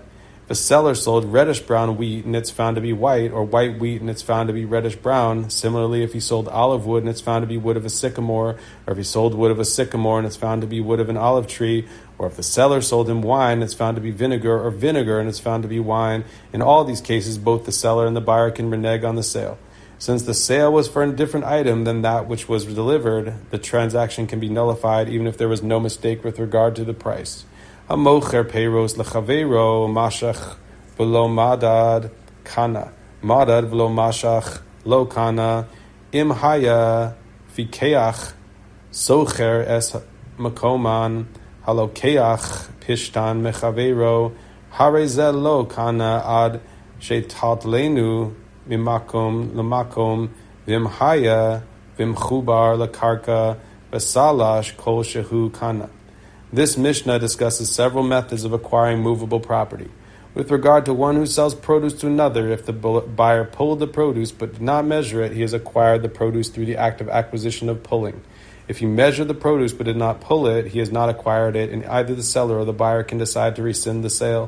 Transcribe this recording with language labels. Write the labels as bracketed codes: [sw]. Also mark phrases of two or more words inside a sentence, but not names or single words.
[en] If a seller sold reddish-brown wheat and it's found to be white, or white wheat and it's found to be reddish-brown, similarly if he sold olive wood and it's found to be wood of a sycamore, or if he sold wood of a sycamore and it's found to be wood of an olive tree, or if the seller sold him wine and it's found to be vinegar, or vinegar and it's found to be wine, in all these cases both the seller and the buyer can renege on the sale. Since the sale was for a different item than that which was delivered, the transaction can be nullified even if there was no mistake with regard to the price. [he] המוכר פירות לחבירו משך ולא מדד קנה מדד ולא משך לא קנה אם היה פיקח שוכר את מקומן הלוקח פשתן מחבירו הרי זה לא קנה עד שיטלטלנו ממקום למקום ואם היה במחובר לקרקע ותלש כל שהוא קנה. [en] This Mishnah discusses several methods of acquiring movable property. With regard to one who sells produce to another, if the buyer pulled the produce but did not measure it, he has acquired the produce through the act of acquisition of pulling. If he measured the produce but did not pull it, he has not acquired it, and either the seller or the buyer can decide to rescind the sale.